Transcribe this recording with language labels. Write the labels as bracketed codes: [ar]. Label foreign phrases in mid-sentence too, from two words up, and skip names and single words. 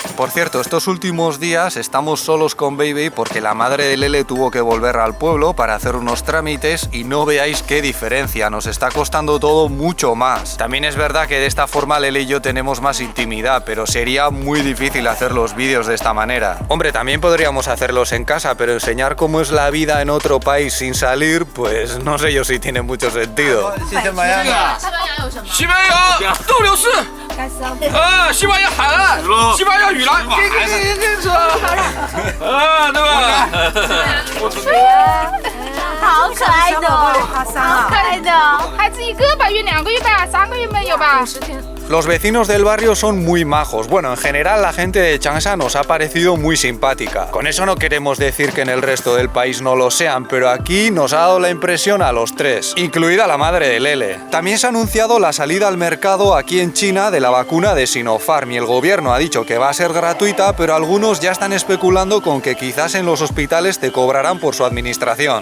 [es] Por cierto, estos últimos días estamos solos con Baby porque la madre de Lele tuvo que volver al pueblo para hacer unos trámites y no veáis qué diferencia, nos está costando todo mucho más. También es verdad que de esta forma Lele y yo tenemos más intimidad, pero sería muy difícil hacer los vídeos de esta manera. Hombre, también podríamos hacerlos en casa, pero enseñar cómo es la vida en otro país sin salir, pues no sé yo si tiene mucho sentido. [zh] 西班牙斗牛士，西班牙海岸，西班牙语栏，这是对吧？好可爱的，好可爱的，孩子1个把月2个月吧，3个月没有吧？50天。 [es] Los vecinos del barrio son muy majos. Bueno, en general la gente de Changsha nos ha parecido muy simpática. Con eso no queremos decir que en el resto del país no lo sean, pero aquí nos ha dado la impresión a los tres, incluida la madre de Lele. También se ha anunciado la salida al mercado aquí en China de la vacuna de Sinopharm y el gobierno ha dicho que va a ser gratuita, pero algunos ya están especulando con que quizás en los hospitales te cobrarán por su administración.